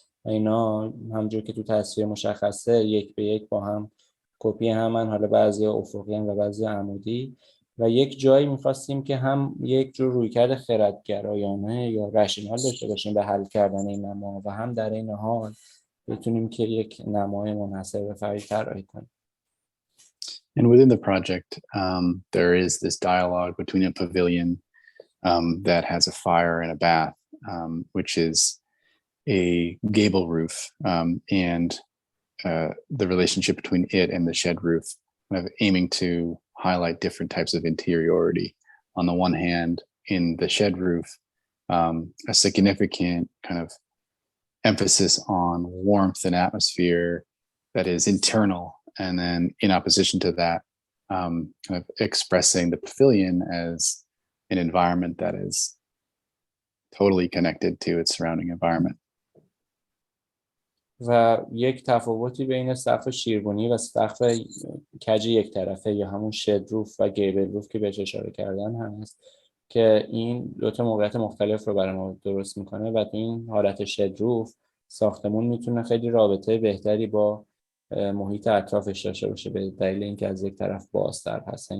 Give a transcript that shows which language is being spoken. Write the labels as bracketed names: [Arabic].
[Persian] و اینا همونجور که تو تصویر مشخصه یک به یک با هم کپی همن، حالا بعضی افقی و بعضی عمودی، و یک جایی می‌خواستیم که هم یک جور رویکرد خردگرایانه یا رشنال داشته باشیم به حل کردن این نما و هم در این حال بتونیم که یک نمای منحصر به فردی طراحی کنیم. [English] And within the project, there is this dialogue between a pavilion that has a fire and a bath, which is a gable roof and the relationship between it and the shed roof, kind of aiming to highlight different types of interiority. On the one hand, in the shed roof, a significant kind of emphasis on warmth and atmosphere that is internal, and then in opposition to that, kind of expressing the pavilion as an environment that is totally connected to its surrounding environment. [Persian] و یک تفاوتی بین سقف شیربونی و سقف کج یک طرفه یا همون شد روف و گیبل روف که بهش اشاره کردن هست که این دو تا موقعیت مختلف رو برای ما درست میکنه و تو این حالت شد روف ساختمون میتونه خیلی رابطه بهتری با محیط اطرافش داشته باشه به دلیل اینکه از یک طرف بازتر هست.